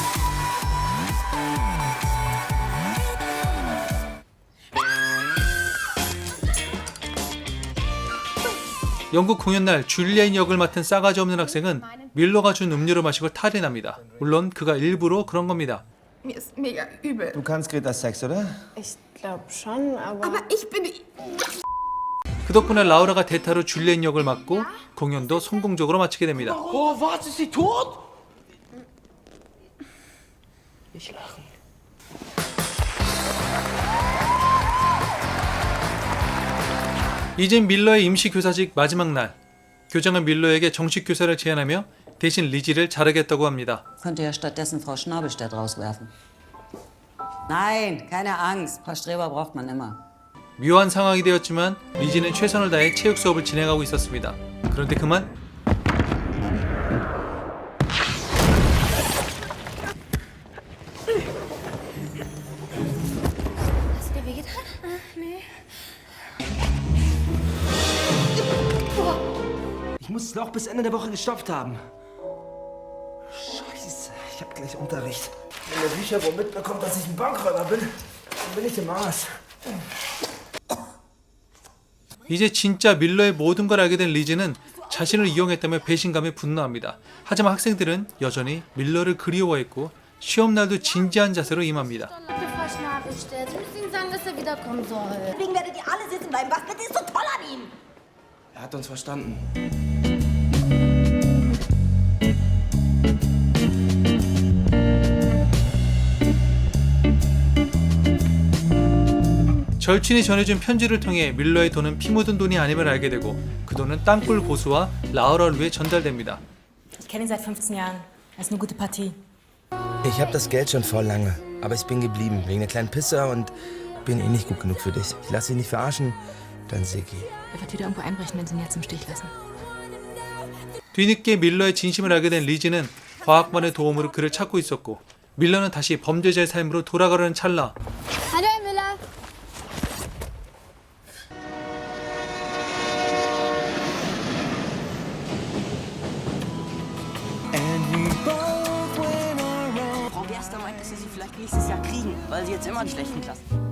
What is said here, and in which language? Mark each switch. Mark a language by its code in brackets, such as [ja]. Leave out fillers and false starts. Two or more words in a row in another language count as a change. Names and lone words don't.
[ko] 영국 공연날 줄리엔 역을 맡은 싸가지 없는 학생은 밀러가 준 음료를 마시고 탈이 납니다. 물론 그가 일부러 그런 겁니다. [de] Mir ist mega übel. Du kannst Greta Sex, oder? Ich glaube schon, aber ich bin... [ko] 그 덕분에 라우라가 대타로 줄리엔 역을 맡고 공연도 성공적으로 마치게 됩니다. [de] Oh, was? Ist sie tot? [ko] 이젠 밀러의 임시교사직 마지막 날. 교장은 밀러에게 정식 교사를 제안하며 대신 리지를 자르겠다고 합니다. [de] Könnte ja stattdessen Frau Schnabelstedt rauswerfen. Nein, keine Angst. Frau Streber braucht man immer. [ko] 묘한 상황이 되었지만 리지는 최선을 다해 체육 수업을 진행하고 있었습니다. 그런데 그만 [de] Hast du dir wehgetan? Nee. Ich muss das Loch bis Ende der Woche gestopft haben. Scheiße, ich hab gleich Unterricht. Wenn der Bücherwurm mitbekommt, dass ich ein Bankräuber bin, dann bin ich im Arsch. [ko] 이제 진짜 밀러의 모든 걸 알게 된 리지는 자신을 이용했다며 배신감에 분노합니다. 하지만 학생들은 여전히 밀러를 그리워했고 시험날도 진지한 자세로 임합니다. [de] Bitte, Frau Schnabelstadt. Sie müssen ihm sagen, dass er wiederkommen soll. Deswegen werdet ihr alle sitzen bleiben. Was bitte ist so toll an ihm? Er hat uns verstanden. [ko] 절친이 전해준 편지를 통해 밀러의 돈은 피 묻은 돈이 아님을 알게 되고 그 돈은 땅굴 고수와 라우라를 위해 전달됩니다. [de] Ich kenne ihn seit 15 Jahren. Er ist eine gute Partie. Ich hab das Geld schon voll lange, aber ich bin geblieben wegen der kleinen Pisser und bin eh nicht gut genug für dich. Ich lass dich nicht verarschen, dann Siggi. Er wird wieder irgendwo einbrechen, wenn sie ihn jetzt im Stich lassen. [ko] 뒤늦게 밀러의 진심을 알게 된 리지는 과학반의 도움으로 그를 찾고 있었고 밀러는 다시 범죄자의 삶으로 돌아가려는 찰나 [de] Hallo, Herr Müller. Frau Gerster meint, dass Sie sie vielleicht nächstes Jahr kriegen, weil Sie jetzt immer in schlechten Klassen.